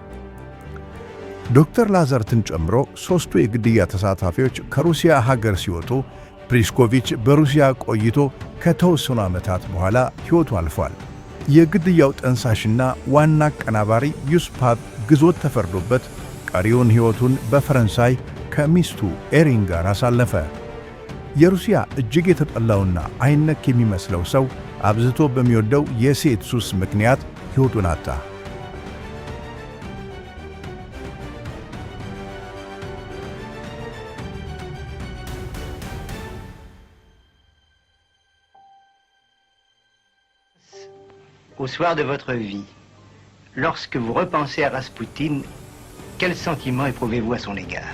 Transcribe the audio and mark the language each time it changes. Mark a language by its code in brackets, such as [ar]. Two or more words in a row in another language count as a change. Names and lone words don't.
[am] ዶክተር ላዘርትን ጨምሮ 3ቱ የግድያ ተሳታፊዎች ከሩሲያ ሀገር ሲወጡ ፕሪስኮቪች በሩሲያ ቆይቶ ከተወሰኑ ዓመታት በኋላ ሕይወቱ አልፏል። የግድያው ጠንሳሽና ዋና አቀናባሪ ዩስፓቭ ግዞት ተፈርዶበት ቀሪውን ሕይወቱን በፈረንሳይ ከሚስቱ ኤሪን ጋር አሳለፈ። የሩሲያ እጅግ የተጠላውና አይነክ የሚመስለው ሰው አብዝቶ በሚወደው የሴት ሱስ ምክንያት ሕይወቱን አጣ። [fr] Au soir de votre vie, lorsque vous repensez à Raspoutine, quel sentiment éprouvez-vous à son égard?